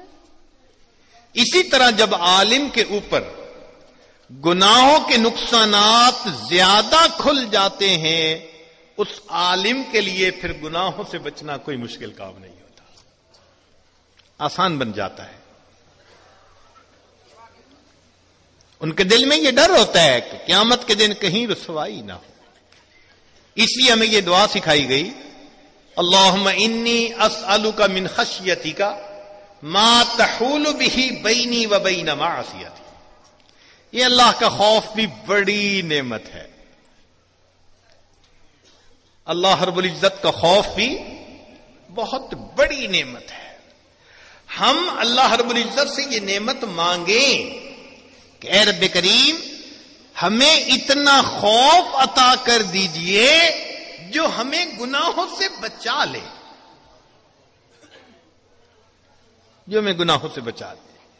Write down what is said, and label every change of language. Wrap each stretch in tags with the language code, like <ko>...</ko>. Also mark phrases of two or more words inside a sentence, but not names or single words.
<ur>اسی طرح جب عالم کے اوپر گناہوں کے نقصانات زیادہ کھل جاتے ہیں, اس عالم کے لیے پھر گناہوں سے بچنا کوئی مشکل کام نہیں ہوتا, آسان بن جاتا ہے. ان کے دل میں یہ ڈر ہوتا ہے کہ قیامت کے دن کہیں رسوائی نہ ہو. اس لیے ہمیں یہ دعا سکھائی گئی,</ur> <ar>اللہم انی اسألک من خشیتک ما تحول به بینی و بین معصیتی.</ar> <ur>یہ اللہ کا خوف بھی بڑی نعمت ہے. اللہ رب العزت کا خوف بھی بہت بڑی نعمت ہے. ہم اللہ رب العزت سے یہ نعمت مانگیں کہ اے رب کریم ہمیں اتنا خوف عطا کر دیجئے جو ہمیں گناہوں سے بچا لے, جو ہمیں گناہوں سے بچا لے.</ur>